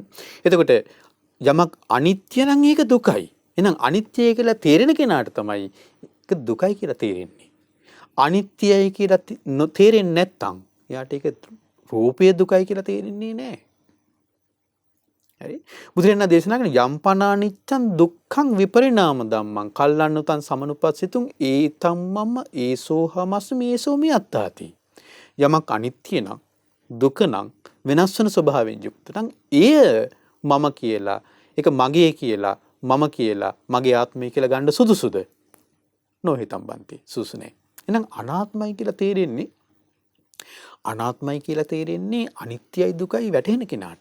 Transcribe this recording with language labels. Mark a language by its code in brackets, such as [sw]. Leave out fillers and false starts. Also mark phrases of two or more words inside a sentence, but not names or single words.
[si] එතකොට යමක් අනිත්‍ය නම් ඒක දුකයි. එහෙනම් අනිත්‍යයි කියලා තේරෙන කෙනාට තමයි ඒක දුකයි කියලා තේරෙන්නේ. අනිත්‍යයි කියලා තේරෙන්නේ නැත්නම් එයාට ඒක රූපය දුකයි කියලා තේරෙන්නේ නැහැ. හරි. බුදුරජාණන් දේශනා කරන [pi] යම්පනානිච්ඡං දුක්ඛං විපරිණාම ධම්මං කල්ලන්නුතං සමනුපස්සිතුං ඒතම්මම ඒසෝහමස්මි ඒසෝමි අත්තාති. [si] යමක් අනිත්‍ය නම් දුක නම් වෙනස් වෙන ස්වභාවයෙන් යුක්ත නම් එය මම කියලා ඒක මගේ කියලා මම කියලා මගේ ආත්මය කියලා ගන්න සුදුසුද? [pi] නොහිතම් බන්ති [si] සුසු නැහැ. එහෙනම් අනාත්මයි කියලා තේරෙන්නේ අනිත්‍යයි දුකයි වැටහෙන කෙනාට.